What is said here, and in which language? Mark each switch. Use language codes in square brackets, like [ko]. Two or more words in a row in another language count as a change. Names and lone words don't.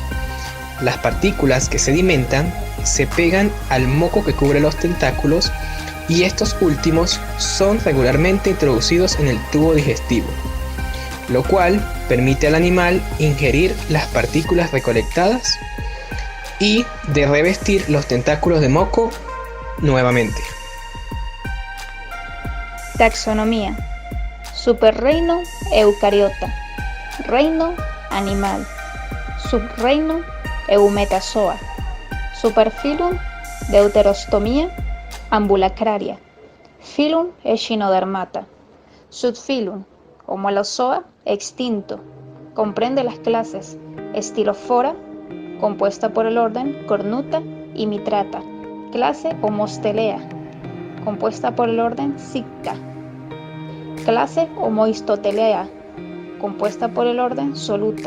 [es] Las partículas que sedimentan se pegan al moco que cubre los tentáculos y estos últimos son regularmente introducidos en el tubo digestivo, lo cual permite al animal ingerir las partículas recolectadas y de revestir los tentáculos de moco nuevamente. Taxonomía. Superreino Eucariota. Reino animal. Subreino Eumetazoa. Superfilum Deuterostomia ambulacraria. Filum Echinodermata. Subfilum Homolozoa extinto. Comprende las clases Stylophora, compuesta por el orden Cornuta y Mitrata. Clase Homostelea, compuesta por el orden Sicta. Clase Homoistotelea, compuesta por el orden Soluta.